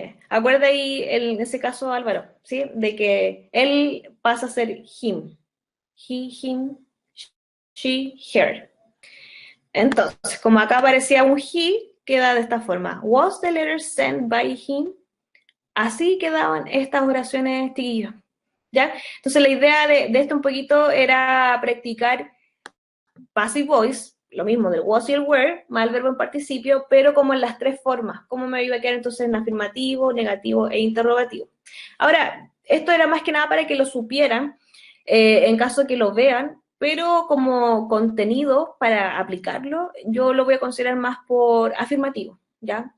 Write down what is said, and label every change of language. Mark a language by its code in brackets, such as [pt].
[es] Acuerda ahí en ese caso, Álvaro, ¿sí? De que él pasa a ser him. He, him, she, her. Entonces, como acá aparecía un he, queda de esta forma. [en] Was the letter sent by him? [es] Así quedaban estas oraciones, chiquillos. ¿Ya? Entonces, la idea de esto un poquito era practicar passive voice, lo mismo del was y el were, más el verbo en participio, pero como en las tres formas. ¿Cómo me iba a quedar entonces en afirmativo, negativo e interrogativo? Ahora, esto era más que nada para que lo supieran, en caso de que lo vean, pero como contenido para aplicarlo, yo lo voy a considerar más por afirmativo, ¿ya?